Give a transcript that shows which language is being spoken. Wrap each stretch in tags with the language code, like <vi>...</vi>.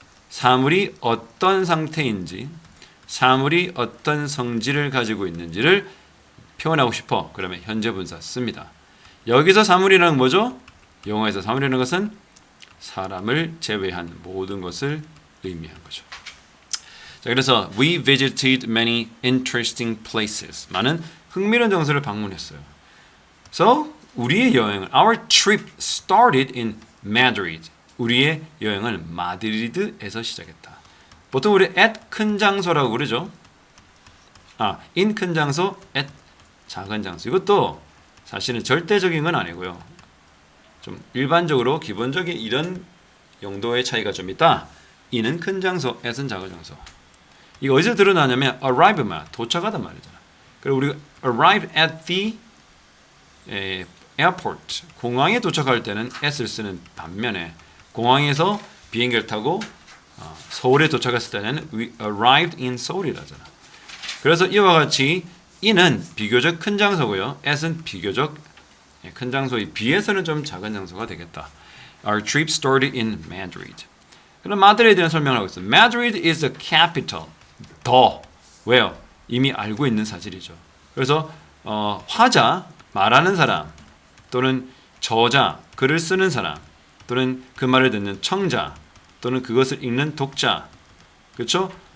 <ko>사물이 어떤 상태인지, 사물이 어떤 성질을 가지고 있는지를 표현하고 싶어. 그러면 현재 분사 씁니다. 여기서 사물이라는 뭐죠? 영어에서 사물이라는 것은 사람을 제외한 모든 것을 의미하는 거죠.</ko> <en>자, 그래서 we visited many interesting places.</en> <ko>많은 흥미로운 장소를 방문했어요.</ko> <en>So, 우리의 여행은 our trip started in Madrid.</en> <ko>우리의 여행은 마드리드에서 시작했다. 보통 우리 at 큰 장소라고 그러죠. in 큰 장소, at 작은 장소. 이것도 사실은 절대적인 건 아니고요. 좀 일반적으로 기본적인 이런 용도의 차이가 좀 있다. in은 큰 장소, at은 작은 장소. 이거 어디서 드러나냐면 arrive만 도착하단 말이잖아. 그리고 우리가 arrive at the airport 공항에 도착할 때는 at을 쓰는 반면에 공항에서 비행기를 타고 서울에 도착했을 때는 we arrived in Seoul 이라잖아. 그래서 이와 같이 in은 비교적 큰 장소고요. at은 비교적 큰 장소에 비해서는 좀 작은 장소가 되겠다.</ko> <en>Our trip started in Madrid.</en> <ko>그럼 마드리드에 대한 설명을 하고 있어요.</ko> <en>Madrid is the capital.</en> <ko>더 왜요? 이미 알고 있는 사실이죠. 그래서 화자 말하는 사람 또는 저자, 글을 쓰는 사람 또는 그 말을 듣는 청자 또는 그것을 읽는 독자, 그렇죠?</ko>